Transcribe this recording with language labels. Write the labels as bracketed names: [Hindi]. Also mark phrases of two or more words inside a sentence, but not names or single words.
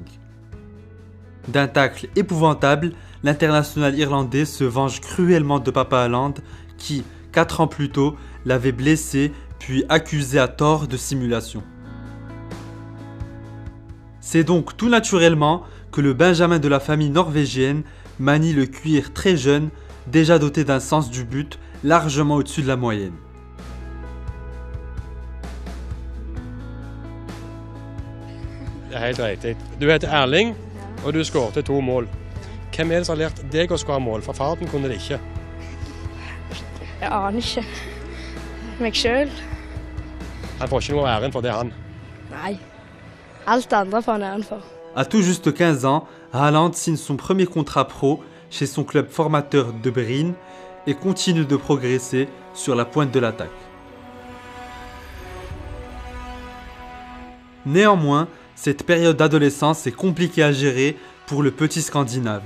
[French] D'un tacle épouvantable, l'international irlandais se venge cruellement de papa Haaland qui, 4 ans plus tôt, l'avait blessé puis accusé à tort de simulation. C'est donc tout naturellement que le benjamin de la famille norvégienne manie le cuir très jeune, déjà doté d'un sens du but largement au-dessus de la moyenne. [Norwegian] Det er helt riktig. Du heter Erling, og du skårte 2 mål. Hvem er det som har lært deg å skåre mål? For far din kunne det ikke. Jeg aner ikke. Meg selv? Han får ikke noe æren for det, han. Nei. Alt andre får han æren for. [French] À tout juste 15 ans, Haaland signe son premier contrat pro chez son club formateur de Bryn et continue de progresser sur la pointe de l'attaque. Néanmoins, cette période d'adolescence est compliquée à gérer pour le petit Scandinave.